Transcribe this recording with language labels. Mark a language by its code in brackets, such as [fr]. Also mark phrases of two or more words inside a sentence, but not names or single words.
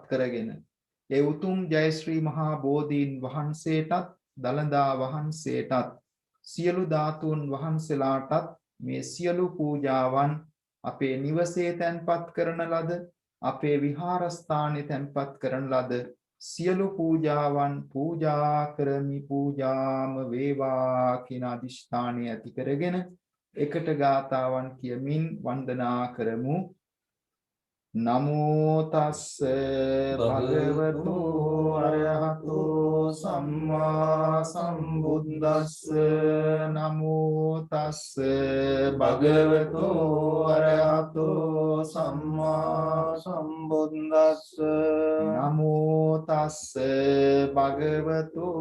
[si] කරගෙන ඒ උතුම් ජයශ්‍රී මහා බෝධීන් වහන්සේටත් දලදා වහන්සේටත් සියලු ධාතුන් වහන්සේලාටත් මේ සියලු පූජාවන් අපේ නිවසේ තැන්පත් කරන ලද අපේ විහාරස්ථානයේ තැන්පත් කරන ලද සියලු පූජාවන් පූජා කරමි පූජාම වේවා කියන අදිෂ්ඨානය ඇති කරගෙන එකට ගාතාවන් කියමින් වන්දනා කරමු. [pi] නමෝ තස්ස භගවතු අරහතෝ සම්මා සම්බුද්දස්ස නමෝ තස්ස භගවතු අරහතෝ සම්මා සම්බුද්දස්ස නමෝ තස්ස භගවතු